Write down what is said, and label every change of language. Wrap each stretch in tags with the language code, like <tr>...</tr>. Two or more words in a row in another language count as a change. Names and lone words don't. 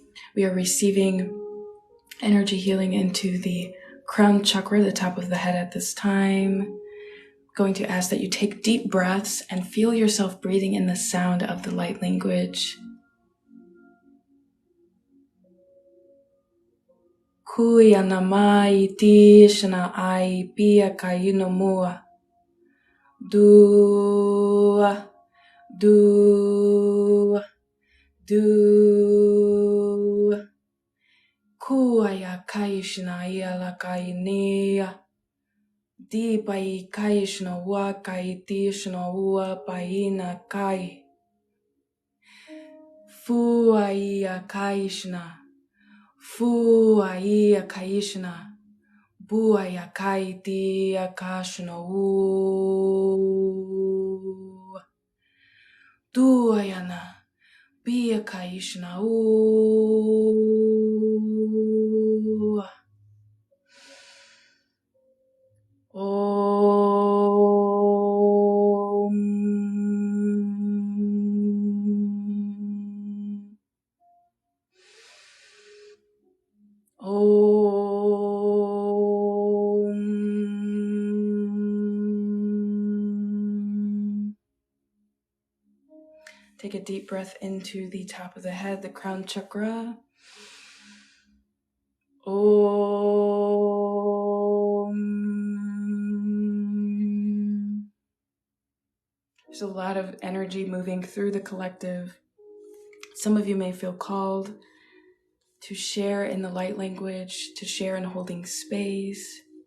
<en>We are receiving energy healing into the crown chakra, the top of the head at this time. Going to ask that you take deep breaths and feel yourself breathing in the sound of the light language. Kuya namai tishna ai pia kaino mua. Do. Kuaya kaishna iala kainia. Di pai kaishna wa kai tishna wa paina kai. Fuaia kaishna. Fuaia kaishna. Buaya kai tia kashna u. Duayana. Bia kaishna u. Om. Om. Take a deep breath into the top of the head, the crown chakra. Om. There's a lot of energy moving through the collective. Some of you may feel called to share in the light language, to share in holding space.</en>